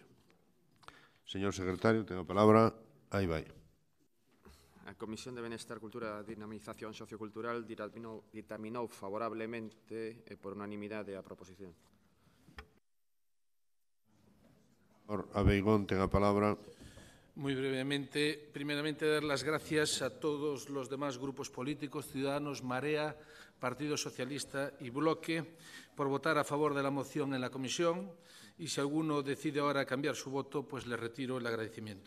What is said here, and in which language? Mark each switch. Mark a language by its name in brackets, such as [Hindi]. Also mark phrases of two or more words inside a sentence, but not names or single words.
[Galician] Señor secretario, ten a palabra. Aí vai. A Comisión de Benestar, Cultura e Dinamización Sociocultural ditaminou favorablemente e por unanimidade a proposición. Abeigón ten a palabra. [Spanish] Muy brevemente, primeramente dar las gracias a todos los demás grupos políticos, Ciudadanos, Marea, Partido Socialista y Bloque, por votar a favor de la moción en la comisión y si alguno decide ahora cambiar su voto, pues le retiro el agradecimiento.